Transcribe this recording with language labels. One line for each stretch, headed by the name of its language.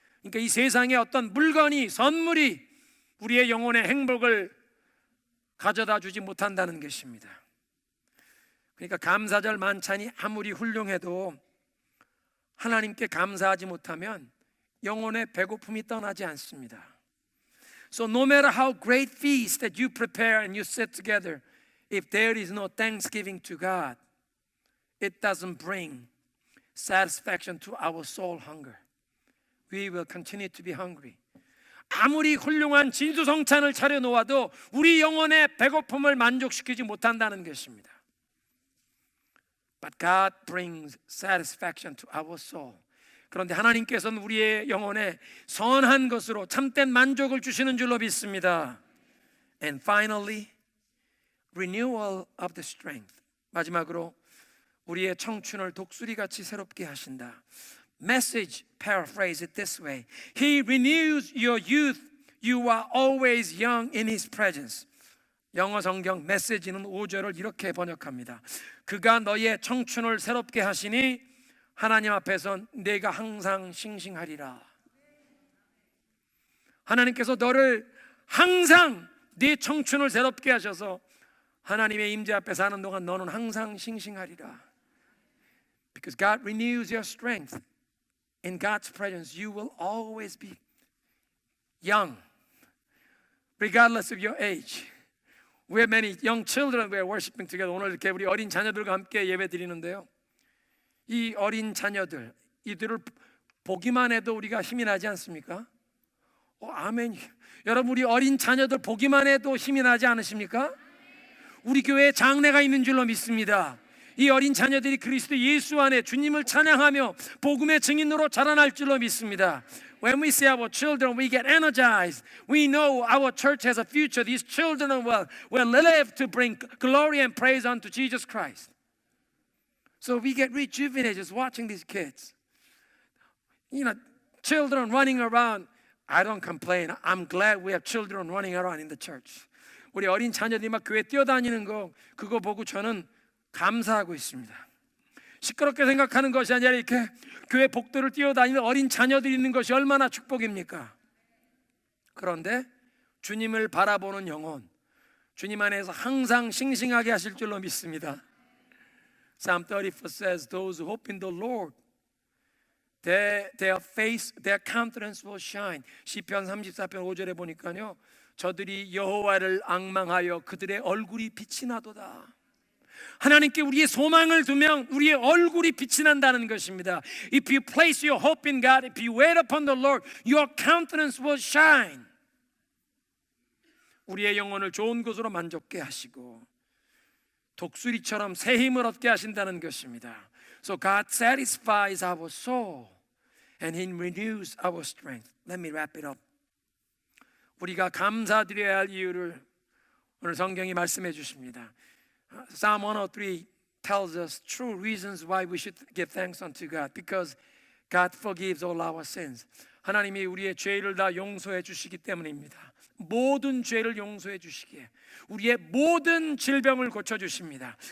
Korean: 그러니까 이 세상에 어떤 물건이, 선물이 우리의 영혼의 행복을 가져다 주지 못한다는 것입니다. 그러니까 감사절 만찬이 아무리 훌륭해도 하나님께 감사하지 못하면 영혼의 배고픔이 떠나지 않습니다.
English: So no matter how great feast that you prepare and you sit together, if there is no thanksgiving to God, it doesn't bring satisfaction to our soul hunger. We will continue to be hungry.
Korean: 아무리 훌륭한 진수성찬을 차려놓아도 우리 영혼의 배고픔을 만족시키지 못한다는 것입니다.
English: But God brings satisfaction to our soul.
Korean: 그런데 하나님께서는 우리의 영혼에 선한 것으로 참된 만족을 주시는 줄로 믿습니다.
English: And finally, renewal of the strength.
Korean: 마지막으로 우리의 청춘을 독수리같이 새롭게 하신다.
English: Message paraphrase it this way. He renews your youth. You are always young in His presence.
Korean: 영어 성경 메시지는 5절을 이렇게 번역합니다. 그가 너의 청춘을 새롭게 하시니 하나님 앞에선 내가 항상 싱싱하리라. 하나님께서 너를 항상 네 청춘을 새롭게 하셔서 하나님의 임재 앞에 사는 동안 너는 항상 싱싱하리라.
English: Because God renews your strength. In God's presence, you will always be young, regardless of your age. We have many young children we are worshiping together.
Korean: 오늘 이렇게 우리 어린 자녀들과 함께 예배 드리는데요. 이 어린 자녀들, 이들을 보기만 해도 우리가 힘이 나지 않습니까? 아멘. 여러분, 우리 어린 자녀들 보기만 해도 힘이 나지 않으십니까? 우리 교회에 장래가 있는 줄로 믿습니다. 이 어린 자녀들이 그리스도 예수 안에 주님을 찬양하며 복음의 증인으로 자라날 줄로 믿습니다.
English: When we see our children, we get energized. We know our church has a future. These children will live to bring glory and praise unto Jesus Christ. So we get rejuvenated just watching these kids. You know, children running around. I don't complain. I'm glad we have children running around in the church.
Korean: 우리 어린 자녀들이 막 교회 뛰어다니는 거 그거 보고 저는 감사하고 있습니다. 시끄럽게 생각하는 것이 아니라 이렇게 교회 복도를 뛰어다니는 어린 자녀들이 있는 것이 얼마나 축복입니까? 그런데 주님을 바라보는 영혼, 주님 안에서 항상 싱싱하게 하실 줄로 믿습니다.
English: Psalm 34 says, those who hope in the Lord, their countenance will shine.
Korean: 시편 34편 5절에 보니까요, 저들이 여호와를 앙망하여 그들의 얼굴이 빛이 나도다. 하나님께 우리의 소망을 두면 우리의 얼굴이 빛이 난다는 것입니다.
English: If you place your hope in God, if you wait upon the Lord, your countenance will shine.
Korean: 우리의 영혼을 좋은 것으로 만족케 하시고 독수리처럼 새 힘을 얻게 하신다는 것입니다.
English: So God satisfies our soul and He renews our strength. Let me wrap it up.
Korean: 우리가 감사드려야 할 이유를 오늘 성경이 말씀해 주십니다.
English: Psalm 103 tells us true reasons why we should give thanks unto God. Because God forgives all our sins.
Korean: 하나님이 우리의 죄를 다 용서해 주시기 때문입니다. 모든 죄를 용서해 주시기에 우리의 모든 질병을 고쳐 주십니다.